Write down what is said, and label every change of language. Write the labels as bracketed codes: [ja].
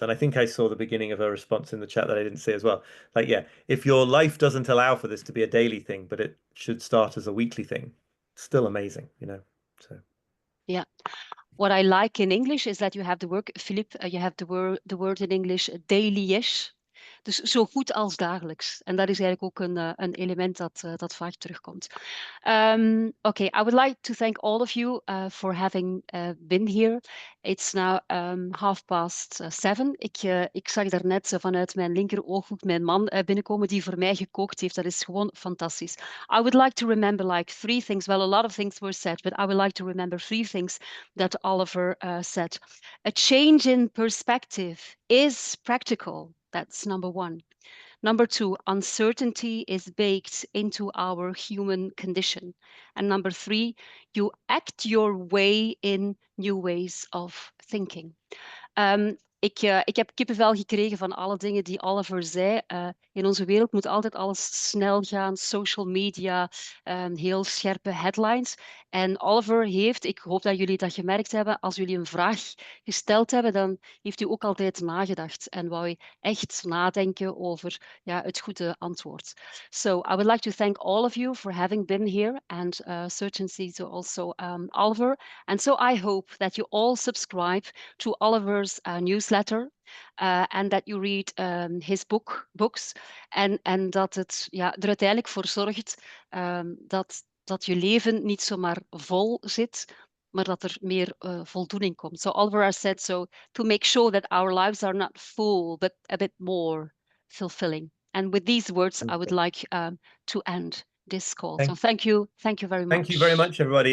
[en] And I think I saw the beginning of a response in the chat that I didn't see as well. Like, yeah, if your life doesn't allow for this to be a daily thing, but it should start as a weekly thing, still amazing, you know. So yeah. What I like in English is that you have the word, Philippe, you have the word in English, daily-ish. [nl] Dus zo goed als dagelijks. En dat is eigenlijk ook een element dat vaak terugkomt. [en] Okay, I would like to thank all of you for having been here. It's now 7:30. [nl] Ik zag daarnet vanuit mijn linker ooghoek mijn man binnenkomen die voor mij gekookt heeft. Dat is gewoon fantastisch. [en] I would like to remember like 3 things. Well, a lot of things were said, but I would like to remember 3 things that Oliver said. A change in perspective is practical. That's number 1. Number 2, uncertainty is baked into our human condition. And number 3, you act your way in new ways of thinking. [nl] Ik heb kippenvel gekregen van alle dingen die Oliver zei. In onze wereld moet altijd alles snel gaan, social media, heel scherpe headlines. En Oliver heeft, ik hoop dat jullie dat gemerkt hebben, als jullie een vraag gesteld hebben, dan heeft u ook altijd nagedacht en wou je echt nadenken over het goede antwoord. [en] So I would like to thank all of you for having been here, and certainly to also Oliver. And so I hope that you all subscribe to Oliver's newsletter, and that you read his books, [nl] en dat het er uiteindelijk voor zorgt dat je leven niet zomaar vol zit, maar dat er meer voldoening komt. [en] So Oliver has said so to make sure that our lives are not full, but a bit more fulfilling. And with these words, I would like to end this call. So thank you very much. Thank you very much, everybody.